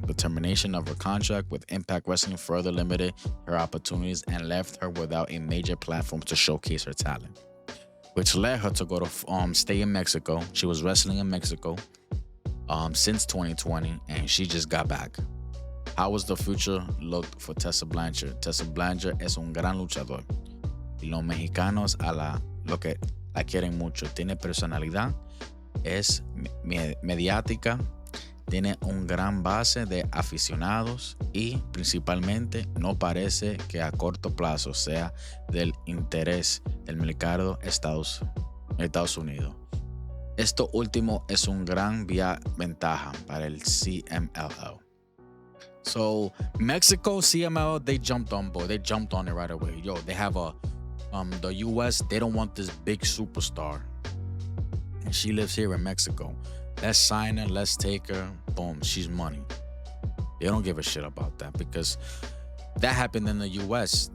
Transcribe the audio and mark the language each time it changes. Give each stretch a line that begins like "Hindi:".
English: The termination of her contract with Impact Wrestling further limited her opportunities and left her without a major platform to showcase her talent, which led her to go to stay in Mexico. She was wrestling in Mexico since 2020, and she just got back. How was the future look for Tessa Blanchard?
Spanish: Tessa Blanchard es un gran luchador. Y los mexicanos lo que la quieren mucho. Tiene personalidad, es mediática, tiene un gran base de aficionados y principalmente no parece que a corto plazo sea del interés del mercado Estados Unidos. Esto último es un gran ventaja para el CMLL.
English: So Mexico, CMLL, they jumped on board. They jumped on it right away. Yo, they have the US, they don't want this big superstar. And she lives here in Mexico. Let's sign her, let's take her. Boom, she's money. They don't give a shit about that because that happened in the US.